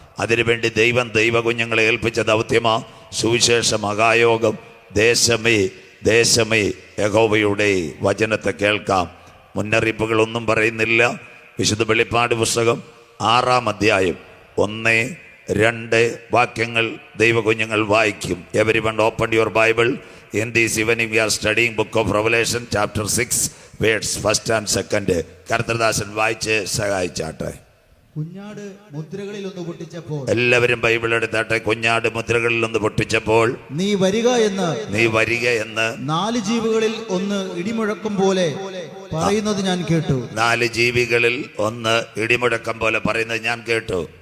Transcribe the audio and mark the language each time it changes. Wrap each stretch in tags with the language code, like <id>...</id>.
<ml>അതിനുവേണ്ടി ദൈവം ദൈവ കുഞ്ഞുങ്ങളെ ഏൽപ്പിച്ച ദൗത്യമാ സുവിശേഷ മഹായോഗം. ദേശമേ ദേശമേ യഹോവയുടെ വചനത്തെ കേൾക്കാം. മുന്നറിയിപ്പുകളൊന്നും പറയുന്നില്ല. വിശുദ്ധ വെളിപ്പാട് പുസ്തകം 6-ാം അധ്യായം 1, 2 വാക്യങ്ങൾ ദൈവകുഞ്ഞുങ്ങൾ വായിക്കും.</ml> <en>Everyone open your Bible. In this evening we are studying book of Revelation chapter 6 verse 1 and 2.</en> <ml>കർത്തൃദാസൻ വായിച്ച് സഹായിച്ചാട്ടെ. കുഞ്ഞാട് മുദ്രകളിൽ ഒന്ന് പൊട്ടിച്ചപ്പോൾ, എല്ലാവരും ബൈബിൾ എടുത്താട്ടെ. കുഞ്ഞാട് മുദ്രകളിൽ ഒന്ന് പൊട്ടിച്ചപ്പോൾ നീ വരിക എന്ന് 4 ജീവികളിൽ ഒന്ന് ഇടിമുഴക്കം പോലെ പറയുന്നത് ഞാൻ കേട്ടു. 4 ജീവികളിൽ ഒന്ന് ഇടിമുഴക്കം പോലെ പറയുന്നത് ഞാൻ കേട്ടു.</ml>